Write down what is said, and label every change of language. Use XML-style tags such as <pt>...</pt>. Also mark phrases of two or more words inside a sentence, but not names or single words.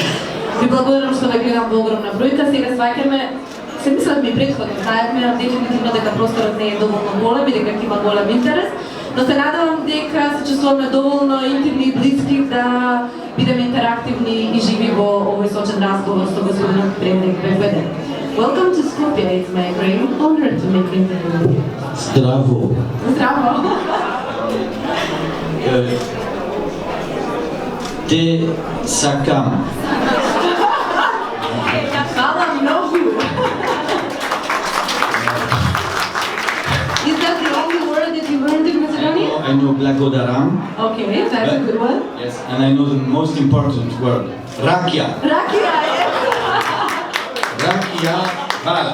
<mk>Ви благодарам што ве гледам во огромна бројка. Сега сваќаме, се мислат ми претходно, знаевме дефинитивно дека просторот не е доволно голем и дека има голем интерес, но се надевам дека се чувствуваме доволно интимни и блиски да бидеме интерактивни и живи во овој сочен разговор со господинот Фrédéric Beigbeder.</mk> <en>Welcome to Skopje. It's my great honor to make the interview.</en> <mk>Здраво. Здраво. Те сакам. Хвала многу.</mk> <en>Is that the only word that you learned in Macedonian? I know благодарам. Okay, that's a good one. Yes, and I know the most important word. Rakija. Rakija, yes.</en> <mk>Ракија, хвала.</mk>